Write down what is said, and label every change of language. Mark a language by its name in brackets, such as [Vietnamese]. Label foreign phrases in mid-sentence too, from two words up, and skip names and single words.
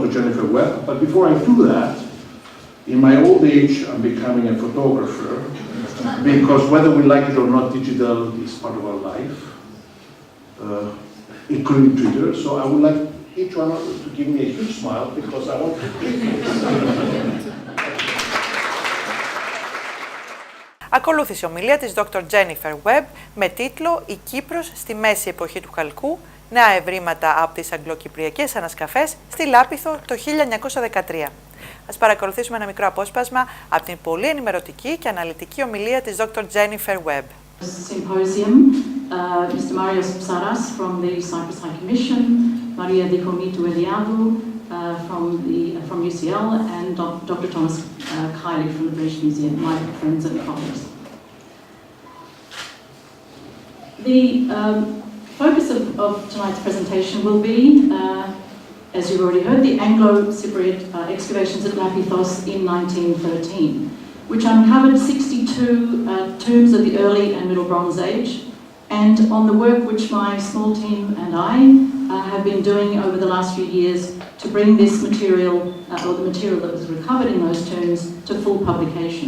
[English] Jennifer Webb, but before I do that, in my old age, I'm becoming a photographer, because whether we like it or not, digital is part of our life, including Twitter. So I would like each one of you to give me a huge smile, because I want to click this. [Greek] Ακολούθησε ομιλία της Dr. Jennifer Webb με τίτλο «Η Κύπρος στη Μέση Εποχή του Χαλκού, Νέα Ευρήματα από τις Αγγλοκυπριακές Ανασκαφές στη Λάπηθο το 1913». Ας παρακολουθήσουμε ένα μικρό απόσπασμα από την πολύ ενημερωτική και αναλυτική ομιλία της Dr. Jennifer Webb. [English] Symposium, Mr. Marios Psaras from the Cyprus High Commission, Maria Dikomitou Eliadou from UCL, and Dr. Thomas Kiley from the British Museum, my friends and colleagues. The focus of tonight's presentation will be, as you've already heard, the Anglo-Cypriot excavations at Lάπηθος in 1913, which uncovered 62 tombs of the early and middle Bronze Age, and on the work which my small team and I have been doing over the last few years to bring this material, or the material that was recovered in those tombs, to full publication.